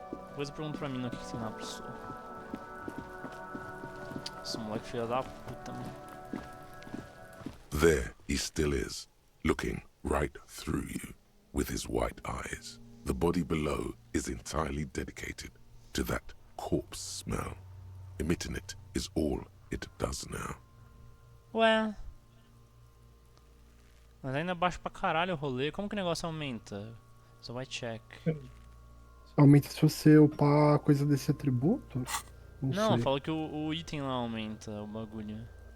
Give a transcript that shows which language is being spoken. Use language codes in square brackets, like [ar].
[pt] Depois eu pergunto pra mim o que tem lá pro sul. Esse moleque filho da puta, mano. [en] There he still is, looking right through you with his white eyes. The body below is entirely dedicated to that corpse smell. Emitting it is all it does now. [pt] Ué. Mas ainda baixa pra caralho o rolê. Como que o negócio aumenta? Só vai check. Aumenta se você upar a coisa desse atributo? Não, sei. falou que o item lá aumenta o bagulho.